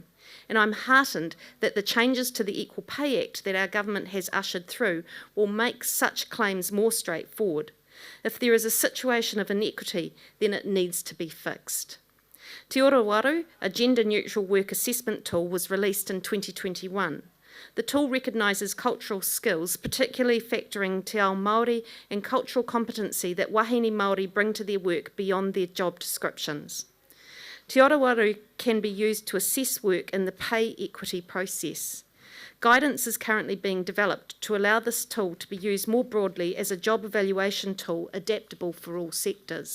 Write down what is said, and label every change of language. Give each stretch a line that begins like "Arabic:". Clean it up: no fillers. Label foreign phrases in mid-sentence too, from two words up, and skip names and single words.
English: And I'm heartened that the changes to the Equal Pay Act that our government has ushered through will make such claims more straightforward. If there is a situation of inequity, then it needs to be fixed. Te Ora Waru, a gender-neutral work assessment tool, was released in 2021. The tool recognises cultural skills, particularly factoring
Māori: te ao Māori
English: and cultural competency that
Māori: wahine Māori
English: bring to their work beyond their job descriptions. Te Ora Waru can be used to assess work in the pay equity process. Guidance is currently being developed to allow this tool to be used more broadly as a job evaluation tool adaptable for all sectors.